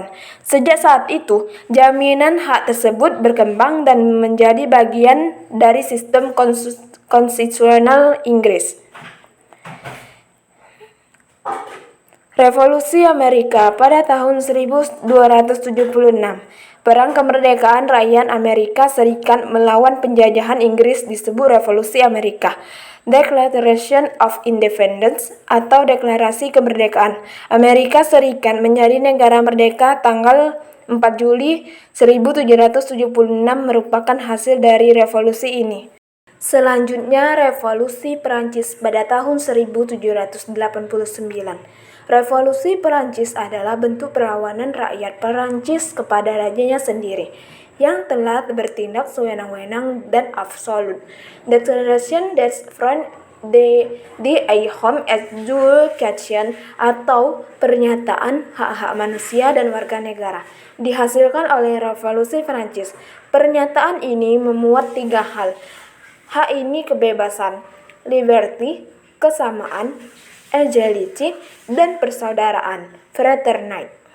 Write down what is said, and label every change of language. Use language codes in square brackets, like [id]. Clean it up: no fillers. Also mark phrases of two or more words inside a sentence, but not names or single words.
[id] Sejak saat itu, jaminan hak tersebut berkembang dan menjadi bagian dari sistem konstitusional Inggris. Revolusi Amerika pada tahun 1276. Perang kemerdekaan rakyat Amerika Serikat melawan penjajahan Inggris disebut Revolusi Amerika. [en] Declaration of Independence [id] atau Deklarasi Kemerdekaan. Amerika Serikat menjadi negara merdeka tanggal 4 Juli 1776 merupakan hasil dari revolusi ini. Selanjutnya, Revolusi Perancis pada tahun 1789. Revolusi Perancis adalah bentuk perlawanan rakyat Perancis kepada rajanya sendiri yang telah bertindak sewenang-wenang dan absolut. [fr] Declaration des Droits de l'Homme et du Citoyen [id] atau Pernyataan Hak-Hak Manusia dan Warga Negara dihasilkan oleh Revolusi Perancis. Pernyataan ini memuat 3 hal. Hak ini kebebasan, liberty, kesamaan, equality, dan persaudaraan, fraternity.